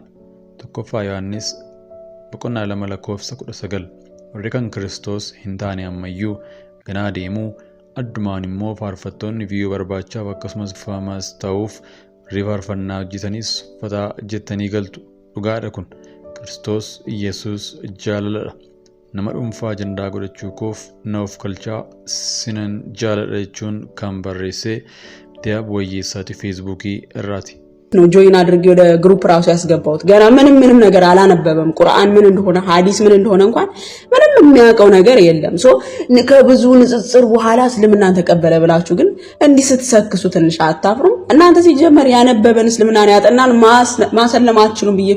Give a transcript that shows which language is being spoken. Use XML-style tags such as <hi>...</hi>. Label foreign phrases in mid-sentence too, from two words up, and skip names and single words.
<om>Tokkoffaa Yohaannis 2:19 warri kan Kiristoos hin taane ammayyuu ganaa deemuu addumaan immoo faarfattoonni viiyoo barbaachaaf akkasumas faamaas ta'uuf warri faarfannaa hojjetanis uffataa jettanii galtu. Dhugaadha kun Kiristoos Yesuus jaalaladha. Nama dhuunfaa ajandaa godhachuu koof na of kalchaa sinan jaaladha jechuun kan barreesse Diyaab Wayyeessaati feesbuukii irraati.</om> <am>ነው ጆይን አድርጌ ወደ ግሩፕ ራሱ ያስገባሁት ገና ምንም ነገር አላነበበም ቁርአን ምን እንደሆነ ሐዲስ ምን እንደሆነ እንኳን ምንም የሚያውቀው ነገር የለም ሶ ከብዙ ንጽጽር በኋላ እስልምናን ተቀበለ ብላችሁ ግን እንዲህ ስትሰክሱ ትንሽ አታፍሩም እናንተ ሲጀመር ያነበበን እስልምናን ያጠናን ማሰለም አትችሉም ብዬ እኮ</am>